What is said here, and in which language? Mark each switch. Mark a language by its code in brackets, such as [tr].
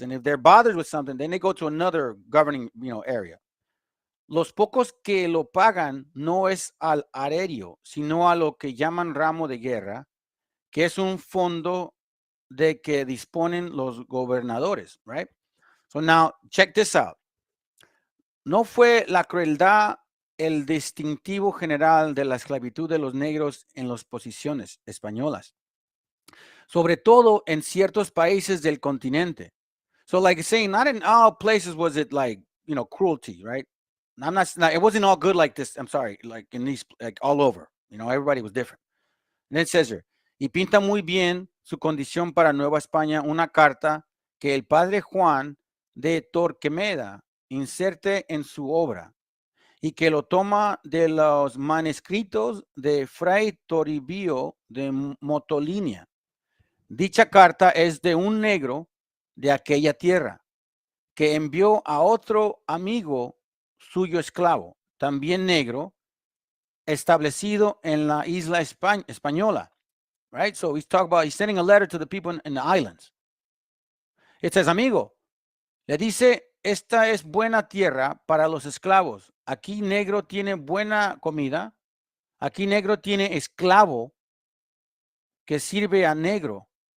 [en] And if they're bothered with something, then they go to another governing, area. [es] Los pocos que lo pagan no es al arerio, sino a lo que llaman ramo de guerra, que es un fondo de que disponen los gobernadores, [en] right? So now, check this out. [es] No fue la crueldad el distintivo general de la esclavitud de los negros en las posiciones españolas, sobre todo en ciertos países del continente. [en] So like saying, not in all places was it like, cruelty, right? It wasn't all good like this. I'm sorry, like in these, like all over, everybody was different. And then it says here, [es] y pinta muy bien su condición para Nueva España una carta que el padre Juan de Torquemeda inserte en su obra, y que lo toma de los manuscritos de Fray Toribio de Motolinia. Dicha carta es de un negro de aquella tierra, que envió a otro amigo suyo esclavo, también negro, establecido en la isla española. [en] Right? So he's sending a letter to the people in the islands. [es] It says, amigo, le dice, esta es buena tierra para los esclavos. Aquí negro tiene buena comida. Aquí negro tiene esclavo que sirve a negro.